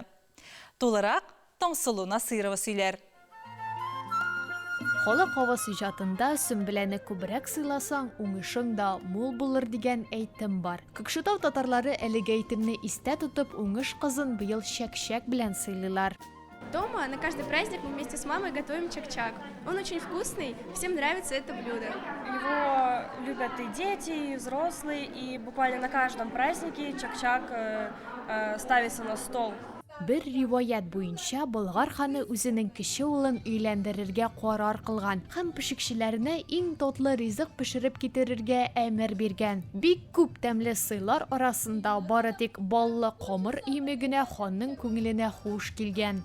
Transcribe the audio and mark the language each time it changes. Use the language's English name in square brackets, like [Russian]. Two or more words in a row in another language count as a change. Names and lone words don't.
[Tatar] Тулырак Таңсылу Насыйрова сөйләр. Халык авыз иҗатында Сөмбеләне күбрәк сыйласаң, уңышың да мул булыр дигән әйтем бар. Көкшетау татарлары әлеге әйтемне истә тотып, уңыш кызын быел шәк-шәк белән сыйлыйлар. [Russian] Дома на каждый праздник мы вместе с мамой готовим чак-чак. Он очень вкусный, всем нравится это блюдо. Его любят и дети, и взрослые, и буквально на каждом празднике чак-чак ставится на стол. [Tatar] Бер риваят буенча Болгар ханы үзенең кече улын өйләндерергә карар кылган һәм пешекчеләренә иң татлы ризык пешереп китерергә әмер биргән. Бик күп тәмле сыйлар арасында бары тик баллы камыр име генә ханның күңеленә хуш килгән.